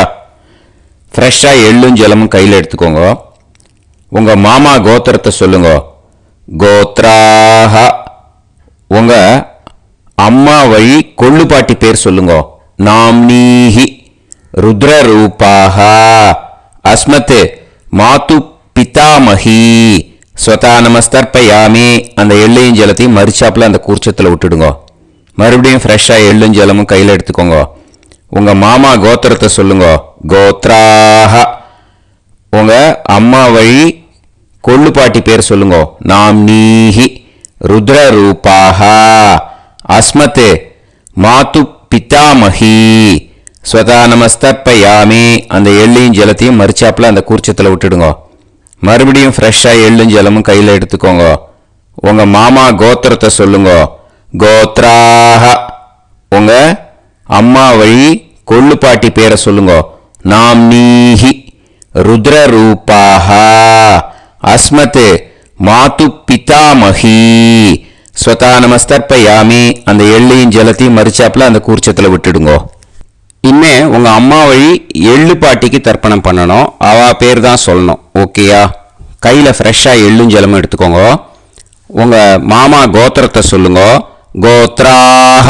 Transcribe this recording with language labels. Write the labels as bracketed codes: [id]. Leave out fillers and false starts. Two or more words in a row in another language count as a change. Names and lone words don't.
[ta] ஃப்ரெஷ்ஷா எள்ளும் ஜலமும் கையில் எடுத்துக்கோங்க. உங்க மாமா கோத்திரத்தை சொல்லுங்க. கோத்ராஹ. உங்க அம்மா வழி கொள்ளு பாட்டி பேர் சொல்லுங்க. [sa] नाम्नी। रुद्ररूपा. अस्मत् मातृ पितामही. स्वधा नमस्तर्पयामि. [ta] அந்த எள்ளையும் ஜலத்தையும் மறிச்சாப்புல அந்த கூர்ச்சத்தில் விட்டுடுங்க. மறுபடியும் ஃப்ரெஷ்ஷா எள்ளும் ஜலமும் கையில் எடுத்துக்கோங்க. உங்க மாமா கோத்திரத்தை சொல்லுங்க. கோத்ராஹ. உங்க அம்மா வழி கொள்ளு பாட்டி பேர் சொல்லுங்க. [sa] नाम्नी। रुद्ररूपा. अस्मत् मातृ पितामही. स्वधा नमस्तर्पयामि. [ta] அந்த எள்ளையும் ஜலத்தையும் மறிச்சாப்புல அந்த கூர்ச்சத்தில் விட்டுடுங்க. மறுபடியும் ஃப்ரெஷ்ஷா எள்ளும் ஜலமும் கையில் எடுத்துக்கோங்க. உங்க மாமா கோத்திரத்தை சொல்லுங்க. கோத்ராஹ. உங்க அம்மா வழி கொள்ளு பாட்டி பேரை சொல்லுங்க. [sa] नाम्नी। रुद्ररूपा. अस्मत् मातृ पितामही. स्वधा नमस्तर्पयामि. [ta] அந்த எள்ளையும் ஜலத்தையும் மறிச்சாப்புல அந்த கூர்ச்சத்தில் விட்டுடுங்க. இனிமே உங்க அம்மா வழி எள்ளு பாட்டிக்கு தர்ப்பணம் பண்ணணும். அவ பேர் தான் சொல்லணும். ஓகேயா? கையில் ஃப்ரெஷ்ஷா எள்ளும் ஜலமும் எடுத்துக்கோங்க. உங்க மாமா கோத்திரத்தை சொல்லுங்க. கோத்ராஹ.